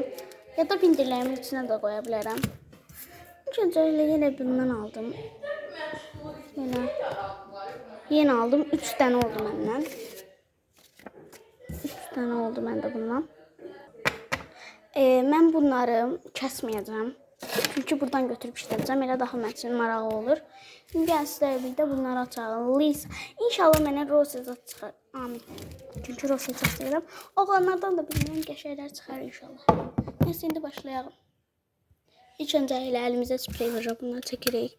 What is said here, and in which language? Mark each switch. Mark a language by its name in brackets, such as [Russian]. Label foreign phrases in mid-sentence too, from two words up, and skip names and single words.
[Turkish] Ya da bindirlerimin içine de koyabilirim. İlk önce öyle yine bundan aldım. Yeni aldım, 3 tane oldu benden. 3 tane oldu bende bundan. Ben bunları kesmeyeceğim. Çünkü buradan götürüp işleyeceğim. [Azerbaijani] Elə daha mənim üçün maraqlı olur. Şimdi gəlin sizlərlə birlikdə [Turkish] bunları açalım. [Azerbaijani] Lisa. İnşallah mənə Rosetta çıxar. Amin. Çünkü Rosetta çox sevirəm. Oğlanlardan da bilməyən qəşənglər çıxar inşallah. Neyse, indi başlayalım. İlk öncə elə əlimizə sprey vuracaq. Bunları çəkirək.